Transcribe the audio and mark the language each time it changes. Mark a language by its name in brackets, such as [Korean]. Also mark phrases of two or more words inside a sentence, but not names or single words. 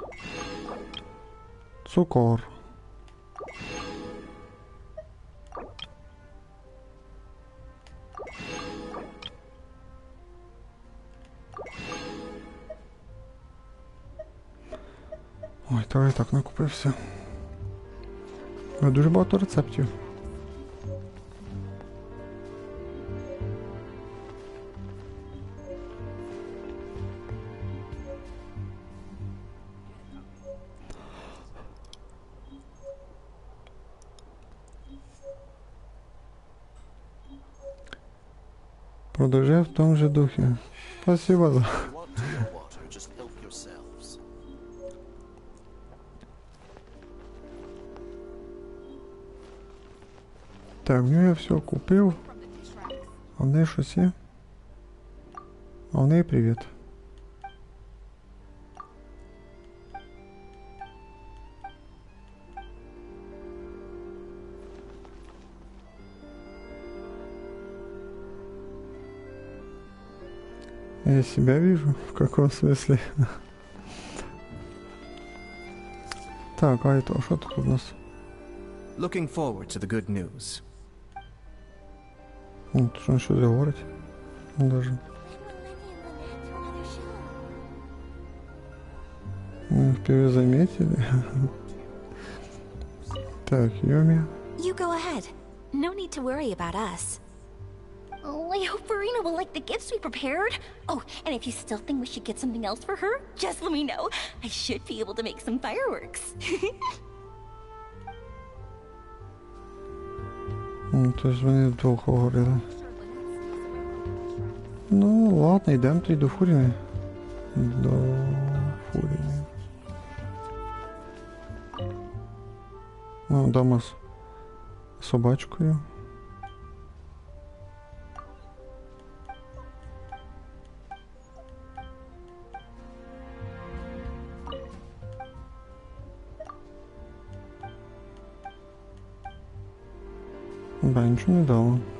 [Ukrainian] Цукор. Ой, то я так накупився. Дуже багато рецептів. [Russian] Продолжай в том же духе. Спасибо за... [Ukrainian] Так, ну я все купив. А в неї щось є? А в неї привіт. [Russian] Я себя вижу? В каком смысле? Так, а это что тут у нас? [English] Looking forward to the good news. [Russian] Что он еще говорит? Даже. Впервые заметили. Так, Йоми. [English] You go ahead. No need to worry about us. Oh, I hope Verena will like the gifts we prepared. Oh, and if you still think we should get something else for her, just let me know. I should be able to make some fireworks. [Russian] То есть [Ukrainian] вони вдвох говорили. Ну, ладно, йдемо тоді до Фуріни. До Фуріни. Ну, дама з собачкою. Да, нічого не дало.